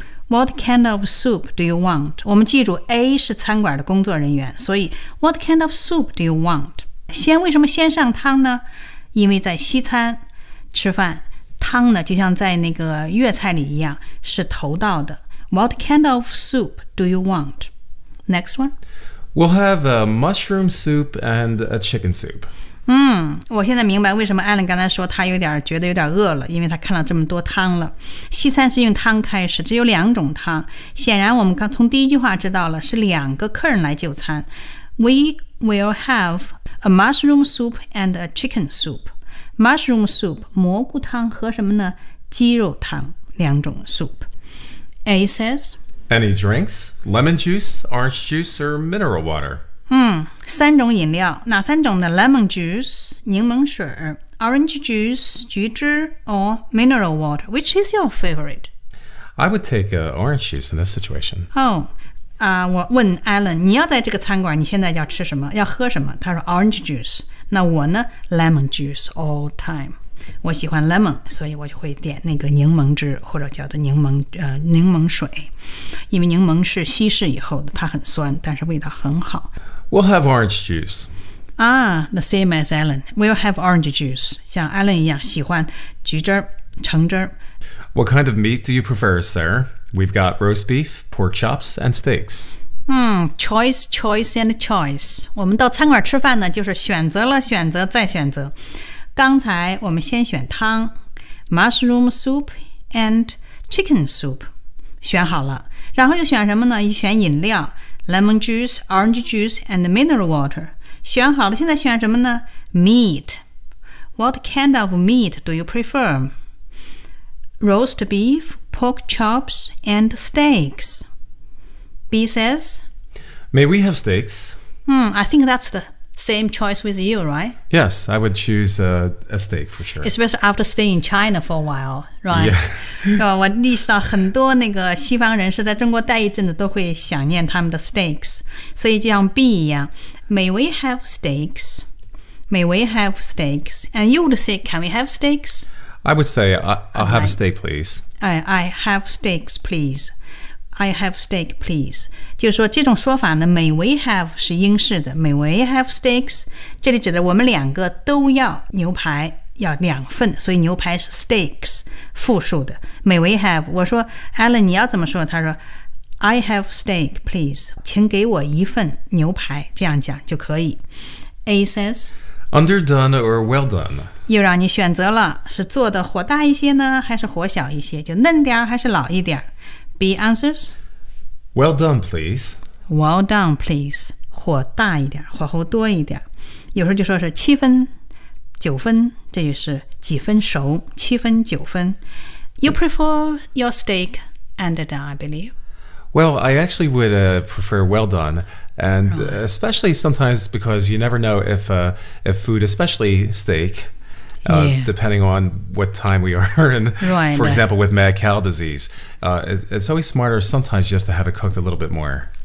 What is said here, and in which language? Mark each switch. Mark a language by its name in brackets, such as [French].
[English] What kind of soup do you want? [Chinese] 我们记住 A 是餐馆的工作人员，所以 [English] What kind of soup do you want? [Chinese] 先为什么先上汤呢？因为在西餐吃饭，汤呢就像在那个粤菜里一样，是头道的。 [English] What kind of soup do you want? Next one. We'll have a mushroom soup and a chicken soup. [Chinese] 我现在明白为什么 Alan 刚才说他有点觉得有点饿了，因为他看了这么多汤了。西餐是用汤开始，只有两种汤。显然我们刚从第一句话知道了是两个客人来就餐。 [English] We will have a mushroom soup and a chicken soup. [Chinese] Mushroom soup, 蘑菇汤和什么呢？鸡肉汤，两种 soup. [English] A says, Any drinks? Lemon juice, orange juice, or mineral water? [Chinese] 三种饮料，哪三种呢？ [English] Lemon juice, 柠檬水，Orange juice, 橘汁 or mineral water, which is your favorite? I would take orange juice in this situation. [Chinese] Oh, 我问 Alan, 你要在这个餐馆，你现在要吃什么？要喝什么？他说 [English] orange juice. [Chinese] 那我呢？ [English] Lemon juice all time. [Chinese] 我喜欢 lemon, 所以我就会点那个柠檬汁或者叫做柠檬水。因为柠檬是稀释以后的，它很酸，但是味道很好。 [English] We'll have orange juice. The same as Alan. We'll have orange juice. [Chinese] 像 Alan 一样喜欢橘汁儿、橙汁儿。 [English] What kind of meat do you prefer, sir? We've got roast beef, pork chops, and steaks. Choice, choice, and choice. [Chinese] 我们到餐馆吃饭呢，就是选择了选择再选择。刚才我们先选汤 ， [English] mushroom soup and chicken soup， [Chinese] 选好了。然后又选什么呢？又选饮料 [English] ，lemon juice, orange juice, and mineral water. [Chinese] 选好了，现在选什么呢 [English] ？Meat. What kind of meat do you prefer? Roast beef, pork chops, and steaks. B says. May we have steaks? I think that's the same choice with you, right? Yes, I would choose a steak for sure. Especially after staying in China for a while, right? Yeah. [Chinese] 我意识到很多那个西方人士在中国待一阵子都会想念他们的 steaks， 所以就像 B 一样。 [English] May we have steaks? May we have steaks? And you would say, can we have steaks? I would say, I'll have a steak, please. I have steaks, please. I have steak, please. [Chinese] 就是说这种说法呢 may we have 是英式的 [English] may we have steaks? [Chinese] 这里指的我们两个都要牛排要两份所以牛排是 steaks, 复数的 May we have? 我说 Alan, 你要怎么说他说 [English] I have steak, please. [Chinese] 请给我一份牛排，这样讲就可以。 [English] A says, Underdone or well done? [Chinese] 又让你选择了，是做的火大一些呢，还是火小一些？就嫩点儿还是老一点儿 ？ [English] B answers, [Chinese] Well done, please. [English] Well done, please. [Chinese] 火大一点，火候多一点。有时候就说是七分、九分，这就是几分熟，七分、九分。 [English] You prefer your steak underdone, I believe. Well, I actually would prefer well done, and especially sometimes because you never know if food, especially steak, depending on what time we are in. Right. For example, with mad cow disease, it's always smarter sometimes just to have it cooked a little bit more.